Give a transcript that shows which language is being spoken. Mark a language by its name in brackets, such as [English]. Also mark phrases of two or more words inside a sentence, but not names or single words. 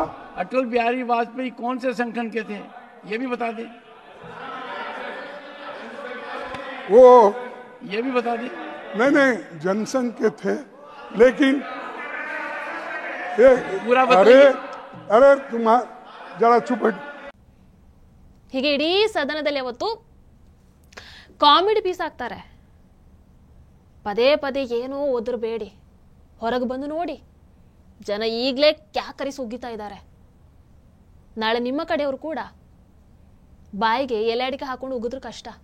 [Hindi] अटल बिहारी वाजपेयी कौन से संगठन के थे, ये भी बता दें। वो ये भी बता दें। नहीं जनसंघ के थे, लेकिन ये पूरा अरे तुम जरा चुप बैठ। [Kannada] ಹೀಗೆ ಇಡೀ ಸದನದಲ್ಲಿ ಅವತ್ತು [English] comedy piece [Kannada] ಆಗ್ತಾರೆ. ಪದೇ ಪದೇ ಏನೋ ಒದರಬೇಡಿ, ಹೊರಗೆ ಬಂದು ನೋಡಿ. ಜನ ಈಗಲೇ ಕ್ಯಾಕರಿಸಿ ಉಗ್ಗಿತಾ ಇದ್ದಾರೆ. ನಾಳೆ ನಿಮ್ಮ ಕಡೆಯವರು ಕೂಡ ಬಾಯಿಗೆ ಎಲೆ ಅಡಿಕೆ ಹಾಕೊಂಡು ಉಗಿದ್ರು ಕಷ್ಟ.